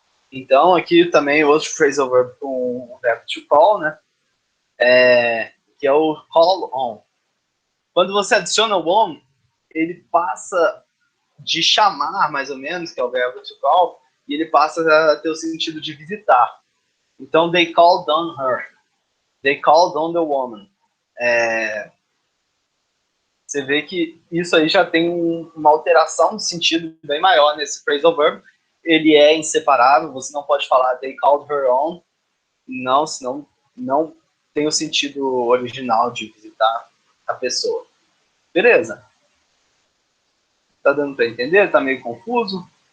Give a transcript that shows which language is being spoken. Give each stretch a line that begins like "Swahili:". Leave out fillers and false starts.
Portuguese: Então, aqui também outro phrasal verb com o verbo to call, né? Que é o call on. Quando você adiciona o on, ele passa de chamar, mais ou menos, que é o verbo to call, e ele passa a ter o sentido de visitar.
English: Então, they called on her. They called on the woman.
Portuguese: Você vê que isso aí já tem uma alteração de sentido bem maior nesse phrasal verb. Ele é inseparável, você não pode falar
English: they called her on,
Portuguese: não, senão não tem o sentido original de visitar a pessoa. Beleza? Tá dando para entender? Tá meio confuso?